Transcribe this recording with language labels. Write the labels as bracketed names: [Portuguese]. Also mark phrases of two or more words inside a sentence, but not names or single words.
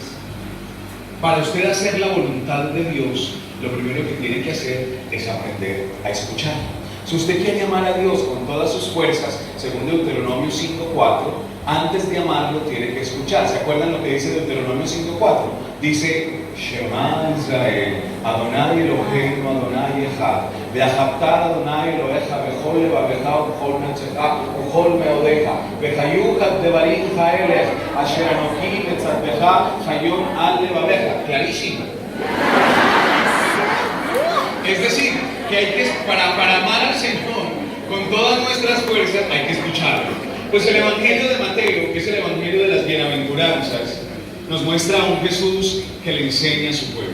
[Spanish] Para usted hacer la voluntad de Dios, lo primero que tiene que hacer es aprender a escuchar. Si usted quiere amar a Dios con todas sus fuerzas, según Deuteronomio 5:4, antes de amarlo tiene que escuchar. ¿Se acuerdan lo que dice Deuteronomio 5:4? Dice: [Hebrew] שמע ישראל אדוני אלוהינו אדוני אחד ואהבת אדוני אלוהיך בכל לבבך ובכל נפשך ובכל מאודך והיו הדברים האלה אשר אנכי מצוך היום על לבבך. [Spanish] Clarísimo. Es decir, que hay que, para amar al Señor con todas nuestras fuerzas, hay que escucharlo. Pues el Evangelio de Mateo, que es el Evangelio de las bienaventuranzas, nos muestra a un Jesús que le enseña a su pueblo.